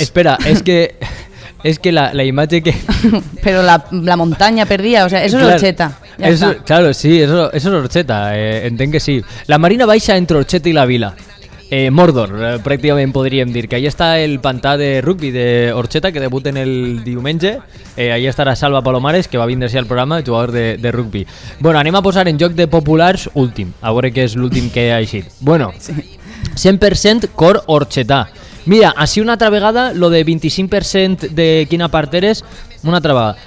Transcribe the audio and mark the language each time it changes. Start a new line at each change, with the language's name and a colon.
Catalan: espera, es que la imatge que...
Spanish: Pero la montaña perdía, o sea, eso es
Catalan: Clar,
Spanish: Orcheta. Ya eso, está. claro, sí, eso es Orxeta,
Catalan: entenc que sí. La Marina Baixa entre Orxeta i la Vila. Mordor, pràcticament podríem dir que ahí està el pantà de rugby de Orxeta que debuten el diumenge. Ahí estarà Salva Palomares, que va vindre al programa, jugador de rugby. Bueno, anem a posar en joc de populars últim, a veure què és l'últim que ha eixit. Bueno, 100% cor orxetà. Mira, així una altra vegada, lo de 25% de quina part eres, una altra vegada.